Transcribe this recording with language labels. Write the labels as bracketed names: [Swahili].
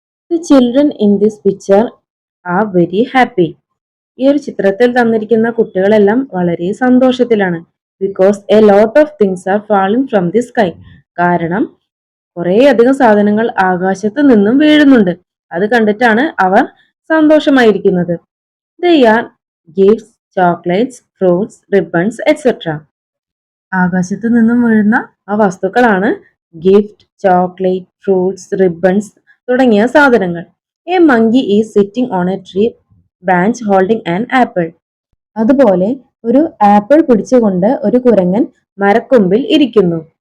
[English] The children in this picture are very happy. [Malayalam] ഈ ഒരു ചിത്രത്തിൽ തന്നിരിക്കുന്ന കുട്ടികളെല്ലാം വളരെ സന്തോഷത്തിലാണ്. [English] Because a lot of things are falling from the sky. [Malayalam] കാരണം കുറെ അധികം സാധനങ്ങൾ ആകാശത്ത് നിന്നും വീഴുന്നുണ്ട്. അത് കണ്ടിട്ടാണ് അവർ സന്തോഷമായിരിക്കുന്നത്. [English] They are gifts, chocolates, fruits, ribbons, etc. [Malayalam] ആകാശത്ത് നിന്നും വീഴുന്ന ആ വസ്തുക്കളാണ് ഗിഫ്റ്റ്, ചോക്ലേറ്റ്, ഫ്രൂട്ട്സ്, റിബൺസ് തുടങ്ങിയ സാധനങ്ങൾ. [English] A monkey is sitting on a tree branch holding an apple. [Malayalam] അതുപോലെ ഒരു ആപ്പിൾ പിടിച്ചുകൊണ്ട് ഒരു കുരങ്ങൻ മരക്കൊമ്പിൽ ഇരിക്കുന്നു.